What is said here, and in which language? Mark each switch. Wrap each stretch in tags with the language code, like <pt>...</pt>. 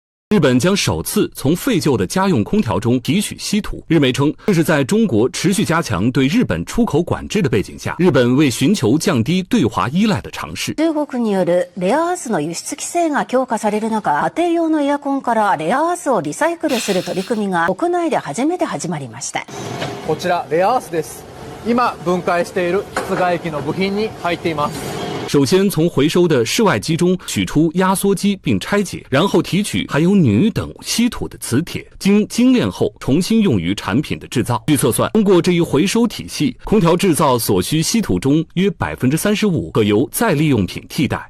<zh>日本將首次從廢舊的家用空調中提取稀土。日媒稱，這是在中國持續加強對日本出口管制的背景下，日本為尋求降低對華依賴的嘗試。</zh> <ja>中國によるレアアースの輸出規制が強化される中、家庭用のエアコンからレアアースをリサイクルする取り組みが国内で初めて始まりました。こちらレアアースです。今分解している室外機の部品に入っています。</ja> <zh>首先从回收的室外機中取出壓縮機並拆解，然後提取含有鋁等稀土的磁鐵，經精煉後重新用於產品的製造。據測算，通過這一回收體系，空調製造所需稀土中約 35% 可由再利用品替代。</zh>